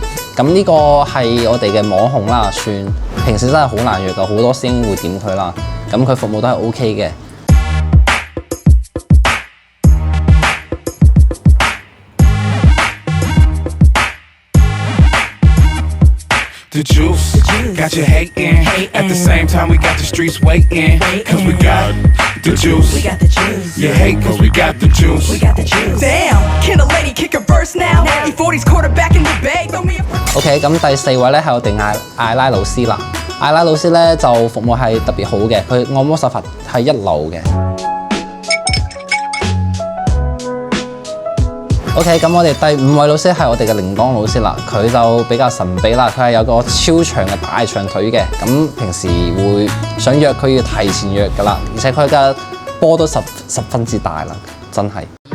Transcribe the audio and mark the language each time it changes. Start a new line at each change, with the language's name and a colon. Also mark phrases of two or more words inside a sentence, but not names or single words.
Cantonese: 咁呢個係我哋嘅網紅啦，算平時真係好難約㗎，好多師兄會點佢啦，咁佢服務都係 OK 嘅。
English: The juice, got you hating. At the same time, we got the streets waiting. Cause we got the juice. We got the juice. You hate cause we got the juice. We got the juice. Damn, can a lady kick a verse now? E40's quarterback in the bay.
Cantonese: OK， 咁第4位咧係我哋艾拉老師啦。艾拉老師咧就服務係特別好嘅，佢按摩手法係1流嘅。OK， 咁我哋第5位老師係我哋嘅鈴鐺老師啦，佢就比較神秘啦，佢係有個超長嘅大長腿嘅，咁平時會想約佢要提前約㗎啦，而且佢嘅波都十分之大啦，真係。